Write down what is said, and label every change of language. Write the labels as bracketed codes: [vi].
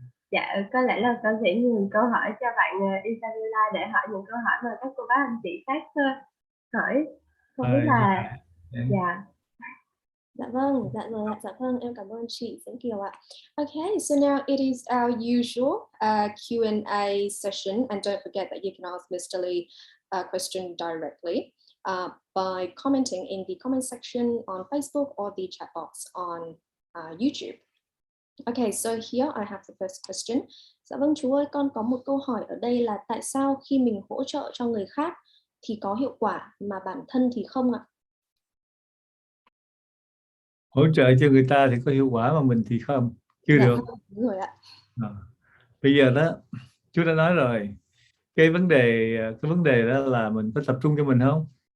[vi] Dạ, có lẽ là con sẽ nhường câu hỏi cho bạn Isabella để hỏi những câu hỏi mà các cô bác anh chị khác hỏi. Không biết là dạ. Dạ vâng, dạ vâng, em cảm ơn chị Diễm Kiều ạ. [en] Okay, so now it is our usual Q&A session, and don't forget that you can ask Mr. Lee a question directly by commenting in the comment section on Facebook or the chat box on YouTube. Okay, so here I have the first question. [vi] Dạ vâng chú ơi, con có một câu hỏi ở đây là tại sao khi mình hỗ trợ cho người khác thì có hiệu quả mà bản thân thì không ạ? Hỗ trợ cho người ta thì có hiệu quả mà mình thì không, chưa được. Đúng rồi ạ. Bây giờ đó, chú đã nói rồi, cái vấn đề đó là mình có tập trung cho mình không?